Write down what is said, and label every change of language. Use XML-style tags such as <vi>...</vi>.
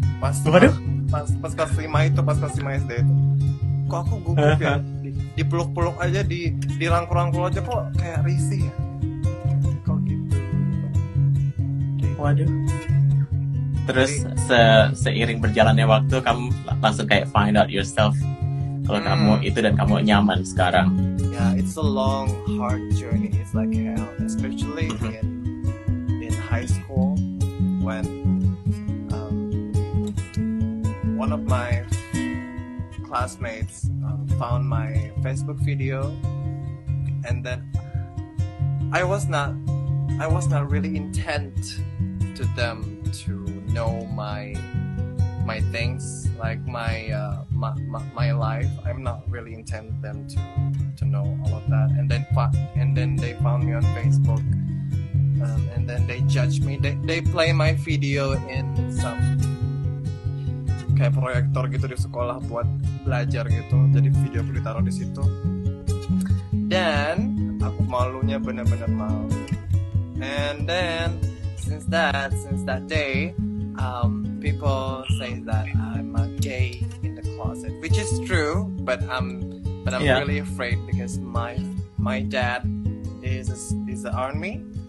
<id>Pas kelas 5 itu, pas kelas 5 SD itu, kok aku gugup ya, dipeluk-peluk aja, dirangkul-rangkul aja kok kayak risih ya, kok gitu. Waduh. Terus seiring berjalannya waktu kamu langsung kayak</id> <en>find out yourself</en> <id>kalau kamu itu dan kamu nyaman sekarang.</id> <en>Yeah, it's a long, hard journey. It's like hell, especially in high school when one of my classmates found my Facebook video, and then I was not really intent to them to know my things, like my life. I'm not really intent them to know all of that. And then they found me on Facebook, and then they judge me. They play my video in some</en> <id>kayak proyektor gitu di sekolah buat belajar gitu. Jadi video aku ditaruh di situ. Dan aku malunya benar-benar malu.</id> <en>And then since that day, people say that I'm a gay in the closet, which is true, but I'm really afraid because my dad is the army.</en>